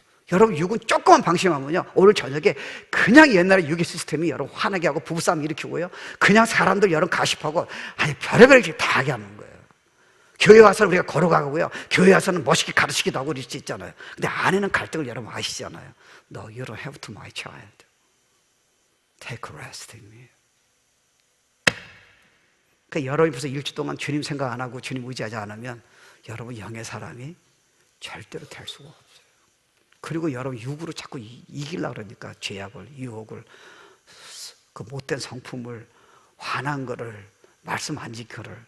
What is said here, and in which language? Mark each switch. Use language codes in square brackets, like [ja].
[ko] 여러분, 육은 조금만 방심하면요, 오늘 저녁에 그냥 옛날에 육의 시스템이 여러분 화나게 하고 부부싸움 일으키고요, 그냥 사람들 여러분 가십하고, 아니 별의별 게 다 하게 하는 거예요. 교회 와서는 우리가 걸어가고요, 교회 와서는 멋있게 가르치기도 하고 그럴 수 있잖아요. 근데 안에는 갈등을 여러분 아시잖아요. [en] No, you don't have to, my child. Take a rest in me. [ko] 그러니까 여러분이 벌써 일주 동안 주님 생각 안 하고 주님 의지하지 않으면 여러분 영의 사람이 절대로 될 수가 없어요. 그리고 여러분 육으로 자꾸 이기려고 그러니까 죄악을, 유혹을, 그 못된 성품을, 화난 거를, 말씀 안 지켜를.